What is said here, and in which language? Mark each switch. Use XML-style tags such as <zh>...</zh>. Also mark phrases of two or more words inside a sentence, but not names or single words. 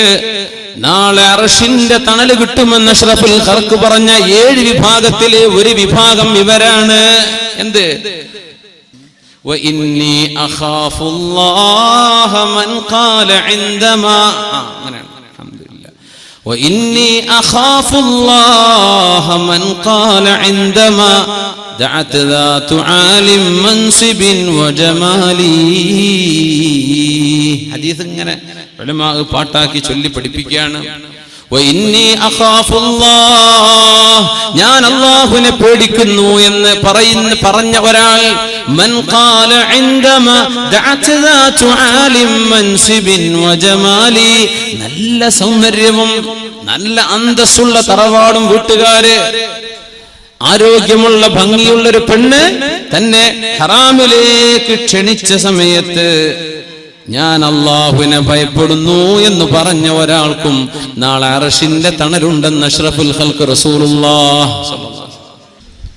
<ml>നാളെ അർശിന്റെ തണല് കിട്ടുമെന്ന്</ml> <ar>أشرف الخلق</ar> <ml>പറഞ്ഞ 7 വിഭാഗത്തിലെ ഒരു വിഭാഗം ഇവരാണ്. എന്ത്?</ml> <ar>وإني أخاف الله من قال عندما, അങ്ങനെയാണ്. الحمد لله. وإني أخاف الله من قال عندما دعت ذات عال منصب وجمالي.</ar> <ml>ഹദീസ് ഇങ്ങനെ ഉലമാ പാട്ടാക്കി ചൊല്ലി പഠിപ്പിക്കുകയാണ്.</ml> <ar>وإني أخاف الله,</ar> <ml>ഞാൻ അല്ലാഹുവിനെ പേടിക്കുന്നു എന്ന് പറഞ്ഞ ഒരാൾ,</ml> <ar>من قال عندما دعت ذات عال منصب وجمالي,</ar> <ml>നല്ല സൗന്ദര്യവും നല്ല അന്തസ്സുള്ള തറവാടും വീട്ടുകാര്, ആരോഗ്യമുള്ള ഭംഗിയുള്ളൊരു പെണ്ണ് തന്നെ ഹറാമിലേക്ക് ക്ഷണിച്ച സമയത്ത് ഞാൻ അല്ലാഹുവിനെ ഭയപ്പെടുന്നു എന്ന് പറഞ്ഞ ഒരാൾക്കും നാളെ അർശിന്റെ തണലുണ്ടെന്ന്</ml> <ar>أشرف الخلق رسول الله صلى الله عليه وسلم.</ar>